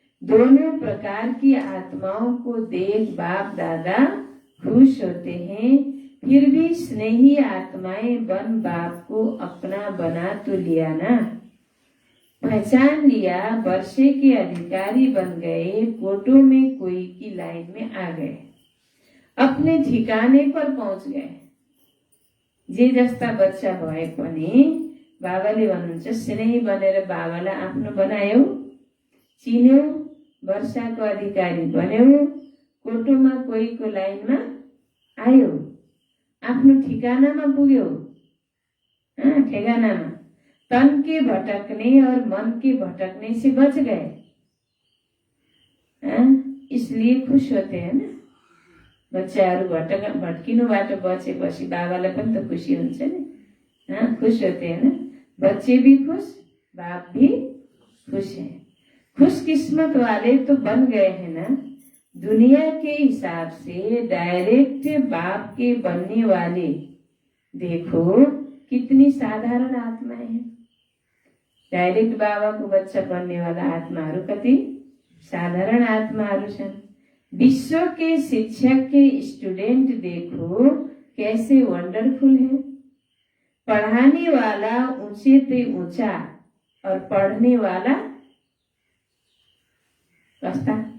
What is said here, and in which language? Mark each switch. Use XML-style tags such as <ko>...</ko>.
<hi>दोनों प्रकार की आत्माओं को देख बाप दादा खुश होते हैं, फिर भी स्नेही आत्माएं बन बाप को अपना बना तो लिया ना, पहचान लिया, वर्षे के अधिकारी बन गए, कोटों में कोई की लाइन में आ गए, अपने ठिकाने पर पहुंच गए।</hi> <ne>जे जस्ता बच्चा भए पनि बाबाले भन्नुहुन्छ स्नेही बनेर बाबालाई आफ्नो बनायौ, चिन्यौ, वर्षाको अधिकारी बन्यौ, कोटोमा कोहीको लाइनमा आयो, आफ्नो ठिकानामा पुग्यो।</ne> <hi>ठेगानामा तन के भटकने और मन के भटकने से बच गए। इसलिए खुश होते हैं ना बच्चाहरू।</hi> <ne>भटकिनुबाट बचेपछि बाबालाई पनि त खुसी हुन्छ नि।</ne> <hi>खुश होते हैं ना बच्चे भी खुश, बाप भी खुश है। खुशकिस्मत वाले तो बन गए हैं ना। दुनिया के हिसाब से डायरेक्ट बाप के बनने वाले देखो कितनी साधारण आत्माएं हैं।</hi> <ne>डायरेक्ट बाबा को बच्चा बनने वाला आत्माहरू कति साधारण आत्माहरू छन्।</ne> <hi>विश्व के शिक्षक के स्टूडेंट देखो कैसे वंडरफुल है। पढ़ाने वाला ऊंचे से ऊंचा और पढ़ने वाला कस्ता।</hi>